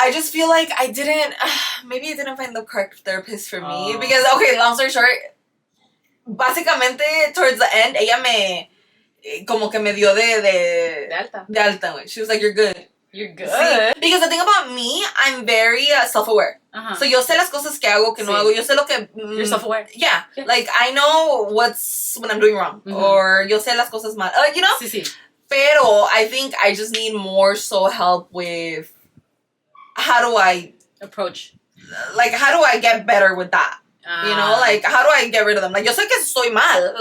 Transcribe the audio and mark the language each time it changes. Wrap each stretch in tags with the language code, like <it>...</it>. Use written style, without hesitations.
<en>I just feel like maybe I didn't find the correct therapist for me. Because, okay, long story short, básicamente, towards the end,</en> <es>ella como que me dio de alta. De alta, güey.</es> <en>She was like, you're good. You're good.</en> <es>Sí.</es> <en>Because the thing about me, I'm very self-aware.</en> <es>So yo sé las cosas que hago, que no hago. Yo sé lo que...</es> <en>You're self-aware. Yeah. Like, I know when I'm doing wrong.</en> <es>Mm-hmm. Or yo sé las cosas mal.</es> <en>You know?</en> <es>Sí.</es> <en>Pero I think I just need more so help with how do I... approach. Like, how do I get better with that? You know, like, how do I get rid of them? Like,</en> <es>yo sé que estoy mal.</es>